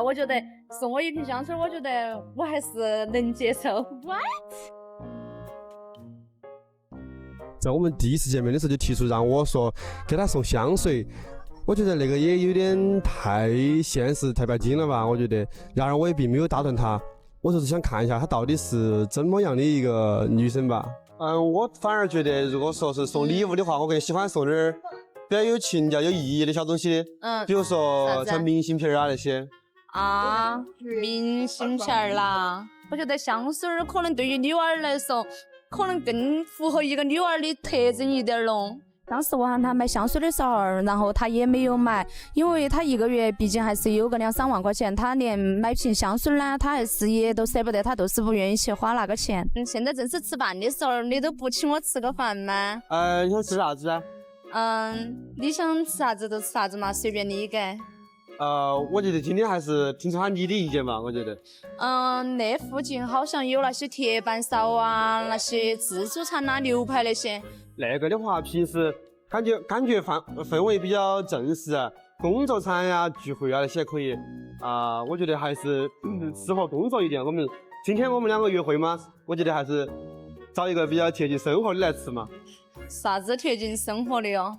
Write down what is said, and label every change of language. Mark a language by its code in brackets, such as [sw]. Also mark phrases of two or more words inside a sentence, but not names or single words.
[zh] 我覺得送我一瓶香水，我覺得我還是能接受。What？在我們第一次見面的時候就提出讓我說給他送香水，我覺得那個也有點太現實太拜金了吧？我覺得，然而我也並沒有打斷他，我就是想看一下她到底是怎麼樣的一個女生吧。我反而覺得如果說是送禮物的話，我更喜歡送點比較有情調有意義的小東西，比如說像明信片啊那些。明信片啦，我覺得香水可能对於女兒來說，可能更符合一個女兒的特徵一點咯。當時我喊他買香水的時候，然後他也沒有買，因為他一個月畢竟還是有個2-3萬塊錢，他連買瓶香水呢，他還是也都捨不得，他都是不願意去花那個錢。現在正是吃飯的時候，你都不請我吃個飯嗎？你想吃啥子啊？你想吃啥子就吃啥子嘛，隨便你給。我覺得今天還是聽從下你的意見吧，我覺得。那附近好像有那些鐵板燒啊，那些自助餐啊，牛排那些。那個的話，平時感覺氛圍比較正式，工作餐呀、聚會啊那些可以。我覺得還是適合工作一點。今天我們兩個約會嘛，我覺得還是找一個比較貼近生活的來吃嘛。啥子貼近生活的哦？